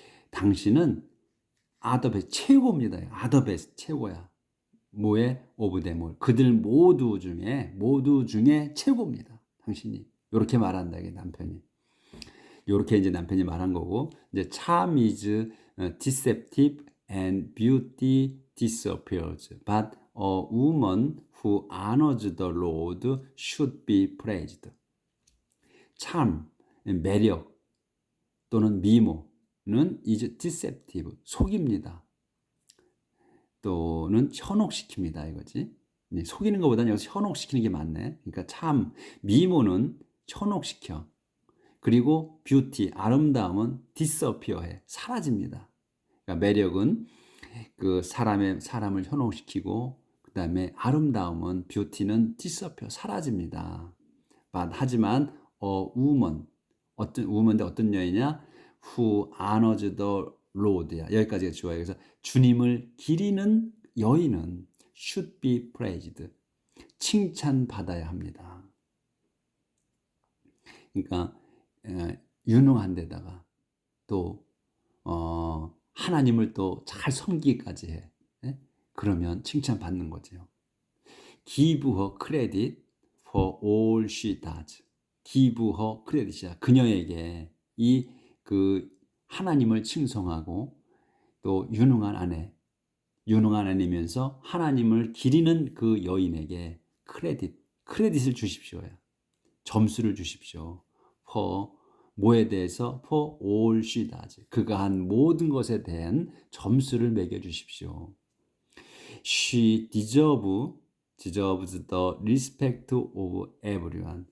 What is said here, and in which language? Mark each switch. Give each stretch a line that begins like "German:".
Korean: 당신은
English: are the best,
Korean: 최고입니다.
English: are the best,
Korean: 최고야. 뭐에?
English: of them all.
Korean: 그들 모두 중에 최고입니다. 당신이. 이렇게 말한다, 이게 남편이. 이렇게 이제 남편이 말한 거고, 이제
English: charm is deceptive and beauty disappears. But a woman who honors the Lord should be praised.
Korean: charm, 매력 또는 미모는
English: is deceptive,
Korean: 속입니다. 또는 현혹시킵니다, 이거지. 속이는 것보다는 여기서 현혹시키는 게 맞네. 그러니까 참, 미모는 현혹시켜. 그리고 뷰티, 아름다움은 disappear해, 사라집니다. 그러니까 매력은 그 사람을 현혹시키고, 그 다음에 아름다움은 뷰티는 disappear, 사라집니다. 하지만 woman, 어떤 여인이냐?
English: Who honors the Lord야.
Korean: 여기까지가 좋아요. 그래서 주님을 기리는 여인은
English: should be praised,
Korean: 칭찬받아야 합니다. 그러니까 유능한 데다가 또 하나님을 또 잘 섬기기까지 해. 예? 그러면 칭찬받는 거죠.
English: Give her credit for all she does. Give her credit이야.
Korean: 그녀에게 그 하나님을 칭송하고 또 유능한 아내이면서 하나님을 기리는 그 여인에게 크레딧을 주십시오. 점수를 주십시오.
English: for
Korean: 뭐에 대해서?
English: for all she does.
Korean: 그가 한 모든 것에 대한 점수를 매겨 주십시오.
English: She deserves the respect of everyone.